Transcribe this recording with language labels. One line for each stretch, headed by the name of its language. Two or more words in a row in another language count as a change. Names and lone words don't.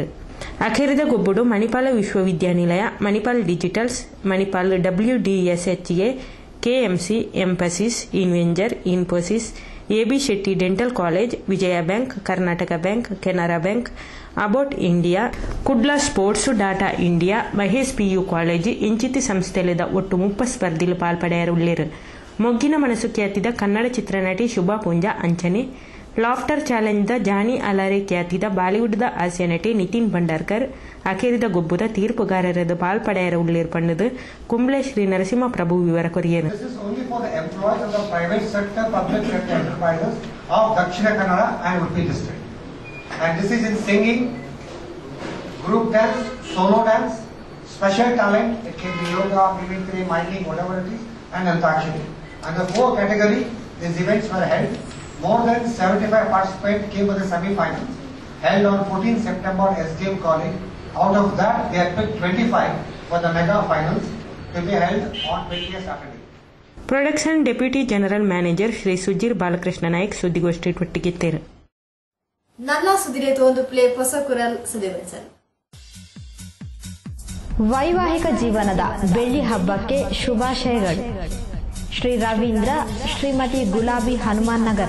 Tulu: ಅಖೇರಿದ ಗುಬ್ಬುಡು ಮಣಿಪಾಲ ವಿಶ್ವವಿದ್ಯಾನಿಲಯ, ಮಣಿಪಾಲ್ ಡಿಜಿಟಲ್ಸ್, ಮಣಿಪಾಲ್ WDSHA, KMC, ಎಂಫಸಿಸ್, ಇನ್ವೆಂಜರ್, ಇನ್ಫೋಸಿಸ್, AB ಶೆಟ್ಟಿ ಡೆಂಟಲ್ ಕಾಲೇಜ್, ವಿಜಯ ಬ್ಯಾಂಕ್, ಕರ್ನಾಟಕ ಬ್ಯಾಂಕ್, ಕೆನರಾ ಬ್ಯಾಂಕ್, ಅಬೌಟ್ ಇಂಡಿಯಾ, ಕುಡ್ಲಾ ಸ್ಪೋರ್ಟ್ಸ್ ಡಾಟಾ ಇಂಡಿಯಾ, ಮಹೇಶ್ PU ಕಾಲೇಜ್ ಇಂಚಿತಿ ಸಂಸ್ಥೆಲಿದ ಒಟ್ಟು 30 ಸ್ಪರ್ಧಿಲು ಪಾಲ್ಪಡೆಯರುಳ್ಳೇರು. ಮೊಗ್ಗಿನ ಮನಸ್ಸು ಖ್ಯಾತಿದ ಕನ್ನಡ ಚಿತ್ರನಟಿ ಶುಭಾ ಪೂಂಜಾ ಅಂಚನೆ, ಲಾಫ್ಟರ್ ಚಾಲೆಂಜ್ದ ಜಾನಿ ಅಲಾರೆ ಖ್ಯಾತಿದ ಬಾಲಿವುಡ್ದ ಹಾಸ್ಯ ನಟಿ ನಿತಿನ್ ಭಂಡಾರ್ಕರ್ ಅಖೇರಿದ ಗೊಬ್ಬುದ ತೀರ್ಪುಗಾರರದು ಪಾಲ್ಪಡೆಯರ ಉಳ್ಳೇರು ಪಣ್ಣದು ಕುಂಬ್ಳೆ ಶ್ರೀ ನರಸಿಂಹಪ್ರಭು ವಿವರ ಕೊರಿಯರು.
English: And this is in singing, group dance, solo dance, special talent, it can be yoga, mimicry, miming, whatever it is, and antakshari. Under 4 category, these events were held. More than 75 participants came for the semi-finals, held on 14 September SDM College. Out of that, they had picked 25 for the mega finals to be held on 20th Saturday. Production Deputy General Manager
Tulu: ಶ್ರೀ ಸುಜೀರ್ ಬಾಲಕೃಷ್ಣ ನಾಯಕ್ ಸುದ್ದಿಗೋಷ್ಠಿ ಒಟ್ಟಿಗಿತ್ತೇರು. ನಲ್ಲ ಸುದಿರೆ ತೋಂದು ಪ್ಲೇ ಹೊಸ ಕುರಲ್ ಸುದಿವೆಸಲ್.
Kannada: ವೈವಾಹಿಕ ಜೀವನದ ಬೆಳ್ಳಿ ಹಬ್ಬಕ್ಕೆ ಶುಭಾಶಯಗಳು. ಶ್ರೀ ರವೀಂದ್ರ, ಶ್ರೀಮತಿ ಗುಲಾಬಿ, ಹನುಮಾನ್ ನಗರ.